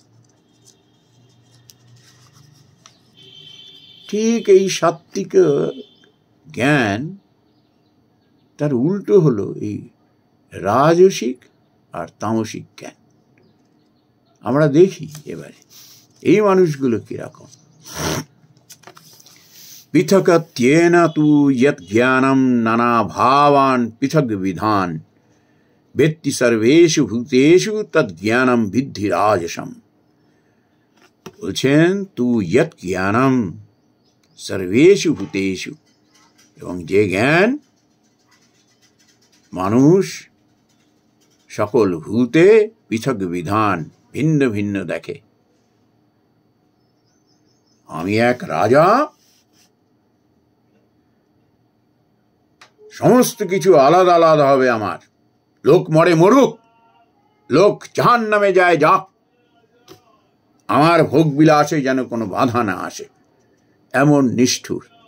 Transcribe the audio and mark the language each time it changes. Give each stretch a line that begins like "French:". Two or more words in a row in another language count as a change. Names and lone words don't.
Bangla: ঠিক এই সাত্ত্বিক জ্ঞান তার উল্টো হলো এই রাজসিক আর তামসিক জ্ঞান। আমরা দেখি এবারে এই মানুষগুলো কিরকম।
Sanskrit: পৃথকত্যেন তু যৎ জ্ঞানম নানা ভাবান পৃথক বিধান বেত্তি সর্বেষু ভূতেষু তৎ জ্ঞানম বিদ্ধি রাজসম। বলছেন তু যৎ জ্ঞানম সর্বেষু ভূতেষু,
Bangla: এবং যে জ্ঞান মানুষ সকল ভূতে পৃথক বিধান ভিন্ন ভিন্ন দেখে। আমি এক রাজা, সমস্ত কিছু আলাদা আলাদা হবে আমার, লোক মরে মরুক, লোক জাহান্নামে যায় যাক, আমার ভোগ বিলাসে যেন কোনো বাধা না আসে, এমন নিষ্ঠুর।